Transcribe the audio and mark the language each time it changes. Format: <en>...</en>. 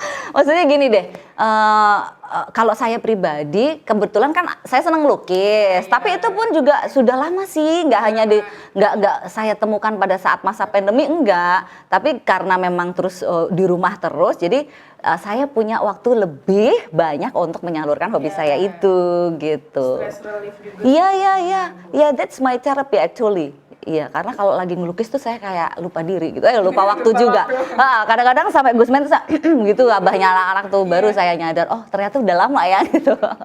<id>Maksudnya gini deh, kalau saya pribadi kebetulan kan saya senang lukis, tapi itu pun juga sudah lama sih, nggak hanya nggak saya temukan pada saat masa pandemi enggak, tapi karena memang terus di rumah terus, jadi saya punya waktu lebih banyak untuk menyalurkan hobi saya itu gitu.</id> <en>Stress relief juga. Iya, that's my therapy actually.</en> <id>Iya, karena kalau lagi ngelukis tuh saya kayak lupa diri gitu, lupa waktu juga. Kadang-kadang sampai Gusman tuh gitu, abahnya anak-anak tuh baru saya nyadar, oh ternyata udah lama ya gitu.</id>